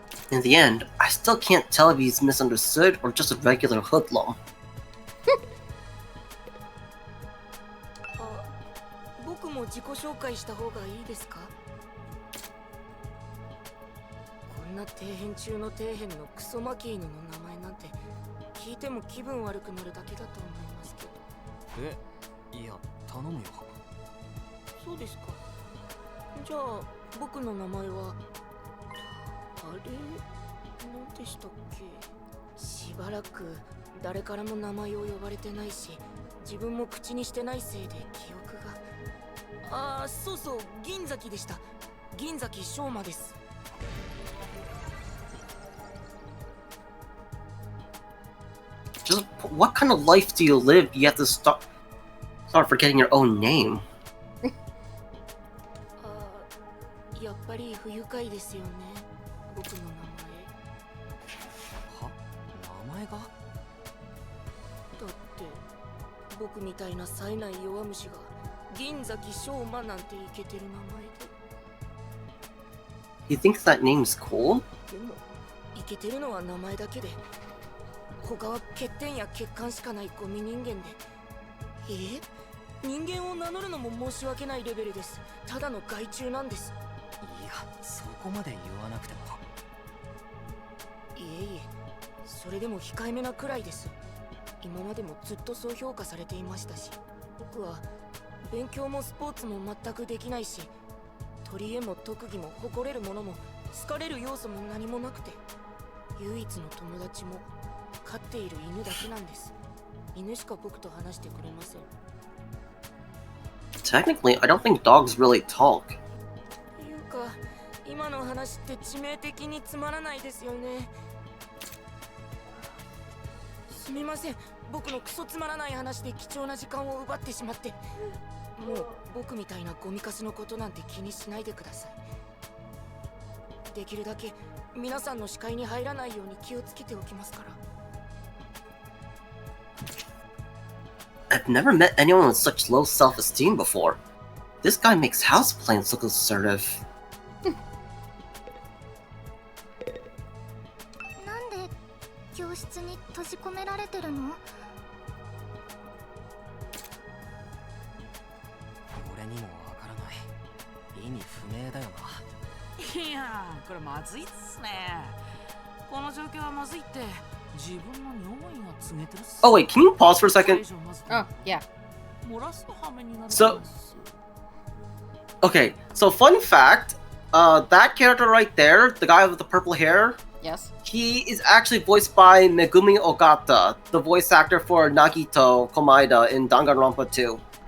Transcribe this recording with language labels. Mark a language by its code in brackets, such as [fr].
[en] In the end, I still can't tell if he's misunderstood or just a regular hoodlum. [ja] 僕も自己紹介した方がいいですか？こんな底辺中の底辺のクソマキーヌの名前なんて聞いても気分悪くなるだけだと思いますけど。いや、頼むよ。そうですか。じゃあ僕の名前はあれ何でしたっけ？しばらく誰からも名前を呼ばれてないし、自分も口にしてないせいで記憶が。ああ、そうそう、銀崎でした。銀崎翔馬です。 [en] Just what kind of life do you live? You have to start forgetting your own name. [ja] あ、やっぱり不愉快ですよね。僕の名前。は？名前が？だって僕みたいな冴えない弱虫が銀崎翔馬なんてイケてる名前で。 [en] You think that name's cool? [ja] でもイケてるのは名前だけで、他は欠点や欠陥しかないゴミ人間で。人間を名乗るのも申し訳ないレベルです。ただの害虫なんです。いや、そこまで言わなくても。いえいえ、それでも控えめなくらいです。今までもずっとそう評価されていましたし、僕は勉強もスポーツも全くできないし、取り柄も特技も誇れるものも好かれる要素も何もなくて、唯一の友達も飼っている犬だけなんです。犬しか僕と話してくれません。 [en] Technically, I don't think dogs really talk. [ja] というか、今の話って致命的につまらないですよね。すみません、僕のクソつまらない話で貴重な時間を奪ってしまって。もう僕みたいなゴミカスのことなんて気にしないでください。できるだけ皆さんの視界に入らないように気をつけておきますから。 [en] I've never met anyone with such low self-esteem before. This guy makes houseplants look assertive. [ja] なんで教室に閉じ込められてるの？俺にもわからない。意味不明だよな。いやー、これまずいっすね。この状況はまずいって自分の尿意が告げてるっす。 [en] Oh wait, can you pause for a second? Oh, yeah. [ja] 漏らす羽目になる。 [en] So, okay, so fun fact, that character right there, the guy with the purple hair, Yes. he is actually voiced by Megumi Ogata, the voice actor for Nagito Komaeda in Danganronpa 2.